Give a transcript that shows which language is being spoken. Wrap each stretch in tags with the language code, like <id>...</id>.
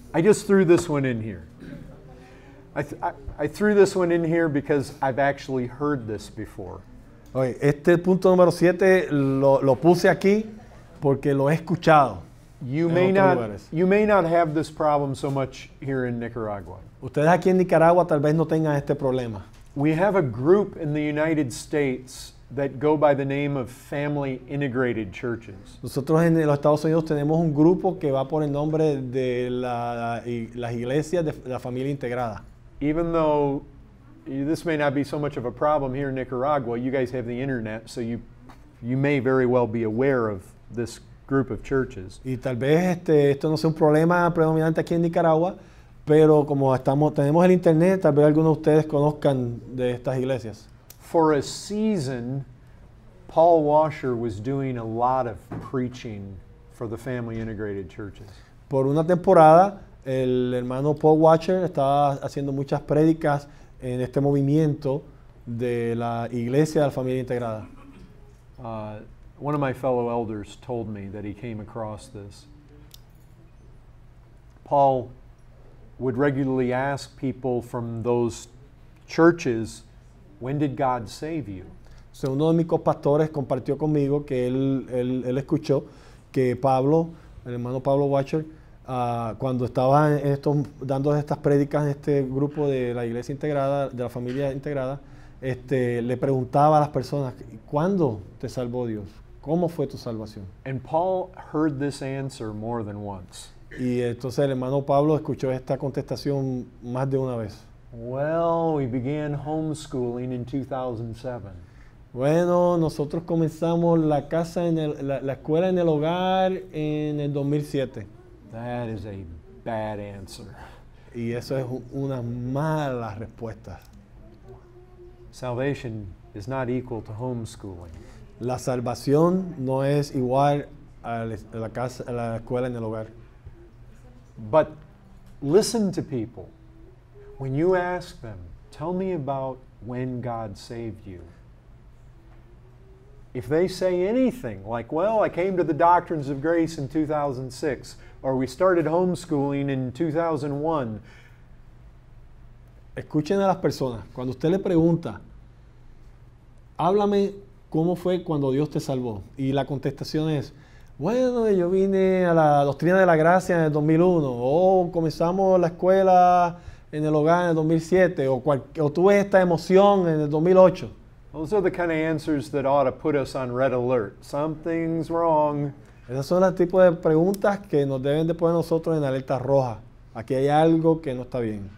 <en>I just threw this one in here. I threw this one in here because I've actually heard this before.</en> <es>Oye, este punto número 7 lo puse aquí porque lo he escuchado.</es> <en>You</en> <es>en</es> <en>may</en> <es>otros</es> <en>not</en> <es>lugares.</es> <en>you may not have this problem so much here in Nicaragua.</en> <es>Ustedes aquí en Nicaragua tal vez no tengan este problema.</es> <en>We have a group in the United States that go by the name of Family Integrated Churches.</en> <es>Nosotros en los Estados Unidos tenemos un grupo que va por el nombre de las iglesias de la familia integrada.</es> <en>Even though this may not be so much of a problem here in Nicaragua, you guys have the internet, so you may very well be aware of this group of churches.</en> <es>Y tal vez esto no sea un problema predominante aquí en Nicaragua, pero como tenemos el internet, tal vez algunos de ustedes conozcan de estas iglesias.</es> <en>For a season, Paul Washer was doing a lot of preaching for the Family Integrated Churches.</en> <es>Por una temporada, el hermano Paul Washer estaba haciendo muchas prédicas en este movimiento de la iglesia de la familia integrada.</es> <en>One of my fellow elders told me that he came across this. Paul would regularly ask people from those churches, when did God save you?</en> <es>So, uno de mis copastores compartió conmigo que él escuchó que Pablo, el hermano Pablo Washer, cuando estaba dando estas prédicas en este grupo de la iglesia integrada, de la familia integrada, le preguntaba a las personas, ¿cuándo te salvó Dios? ¿Cómo fue tu salvación?</es> <en>And Paul heard this answer more than once.</en> <es>Y entonces el hermano Pablo escuchó esta contestación más de una vez.</es> <en>Well, we began homeschooling in 2007.</en> <es>Bueno, nosotros comenzamos la escuela en el hogar en el 2007.</es> <en>That is a bad answer.</en> <es>Y eso es una mala respuesta.</es> <en>Salvation is not equal to homeschooling.</en> <es>La salvación no es igual a la escuela en el hogar.</es> <en>But listen to people. When you ask them, tell me about when God saved you. If they say anything like, well, I came to the Doctrines of Grace in 2006, or we started homeschooling in 2001.</en> <es>Escuchen a las personas. Cuando usted le pregunta, háblame cómo fue cuando Dios te salvó. Y la contestación es, bueno, yo vine a la Doctrina de la Gracia en el 2001, o comenzamos la escuela en el hogar en el 2007, o tuve esta emoción en el 2008.</es> <en>Those are the kind of answers that ought to put us on red alert. Something's wrong.</en> <es>Esas son los tipos de preguntas que nos deben de poner nosotros en alerta roja. Aquí hay algo que no está bien.</es>